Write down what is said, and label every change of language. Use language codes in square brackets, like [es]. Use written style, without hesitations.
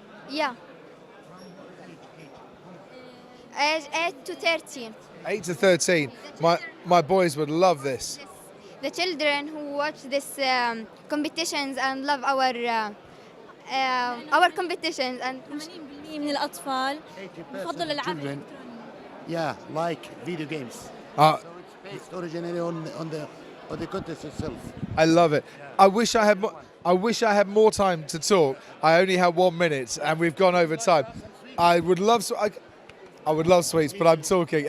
[en] Yeah. Age 8 to 13. 8 to 13. My boys would love this. The children who watch this competitions and love our competitions and [ar] من الأطفال بفضل الألعاب [en] Children, yeah, like video games. So it's based originally on the contest itself. I love it. I wish I had more time to talk. I only had 1 minute, and we've gone over time. I would love sweets, but I'm talking.